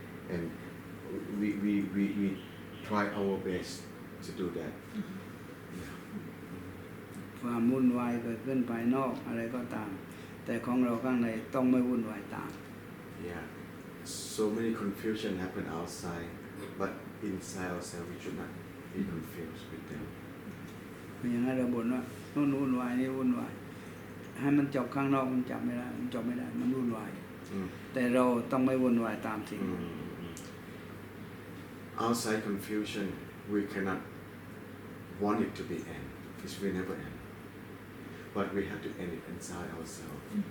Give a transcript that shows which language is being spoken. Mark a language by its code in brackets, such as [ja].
[en] And we try our best to do that. [th] ความวุ่นวายเกิดขึ้นภายนอกอะไรก็ตามแต่ของเราข้างในต้องไม่วุ่นวายตาม [en] Yeah, so many confusion happen outside, but inside ourselves we should not be confused with them. [th] อย่างนั้นเราบ่นว่าโน่นวุ่นวายนี่วุ่นวายให้มันจบข้างนอกมันจับไม่ได้มันจบไม่ได้มันวุ่นวายแต่เราต้องไม่วุ่นวายตามสิ่ง [en] Outside confusion, we cannot want it to be end. It will never end. But we have to end it inside ourselves.